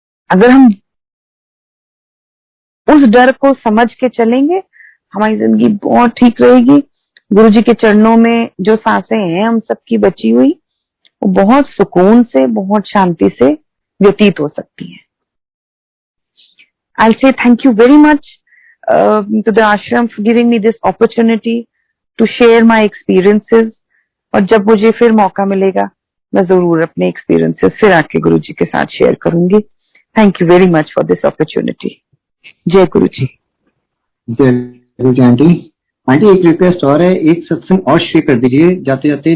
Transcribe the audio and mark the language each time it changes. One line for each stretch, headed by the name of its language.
Hindi: अगर हम उस डर को समझ के चलेंगे, हमारी जिंदगी बहुत ठीक रहेगी। गुरुजी के चरणों में जो सांसें हैं हम सबकी बची हुई, वो बहुत सुकून से, बहुत शांति से व्यतीत हो सकती हैं।
English: I'll say thank you very much to the ashram for giving me this opportunity to share my experiences.
Hindi: और जब मुझे फिर मौका मिलेगा, मैं जरूर अपने एक्सपीरियंसेस फिर आके गुरुजी के साथ शेयर करूंगी।
English: Thank you very much for this opportunity.
Hindi: जय गुरुजी। जय गुरुजी। आंटी एक रिक्वेस्ट और है, एक सत्संग और शेयर कर दीजिए जाते जाते।